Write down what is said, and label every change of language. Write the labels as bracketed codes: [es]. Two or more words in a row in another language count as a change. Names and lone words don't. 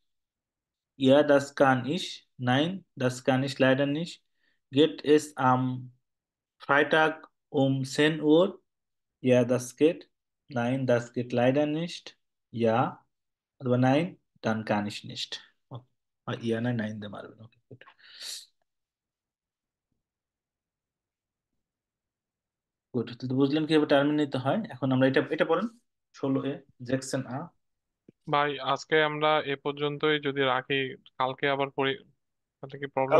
[de] Ja, das kann ich. Nein, das kann ich leider nicht. Geht es am Freitag um 10 Uhr? Ja, das geht. Nein, das geht leider nicht. Ja, aber nein, dann kann ich nicht. Okay. Ja, nein, nein, [bn] দিতে পারবেন। ওকে, গুড। গুড, তো বুঝলেন কিভাবে টার্মিন নিতে হয়। এখন আমরা এটা এটা পড়েন, 16A, জ্যাকসন আ। ভাই আজকে আমরা এ পর্যন্তই যদি রাখি, কালকে আবার পড়ি, তাহলে কি প্রবলেম